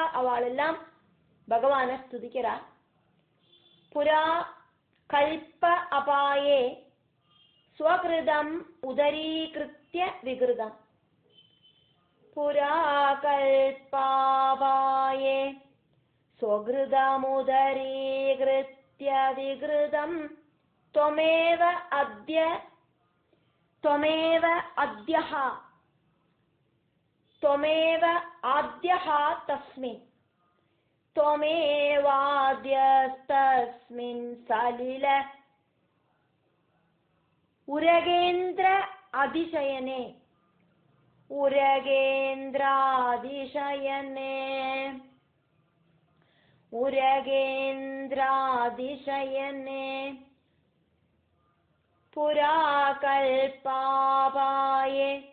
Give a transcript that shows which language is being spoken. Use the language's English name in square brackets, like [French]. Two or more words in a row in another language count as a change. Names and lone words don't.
[Tamil] அவளெல்லாம் பகவானை ஸ்துதிக்கிறா. [Sanskrit] पुरा कल्प अपाये स्वकृतम् उदरीकृत्य विकृतम्. पुरा कल्पापाये स्वघृतमुदरीकृत्य विघृतं त्वमेव अद्यः त्वमेव आद्यः तस्मिन् त्वमेवाद्यस्तस्मिन् सलिल उरगेन्द्र अधिशयने पुराकल्पापाये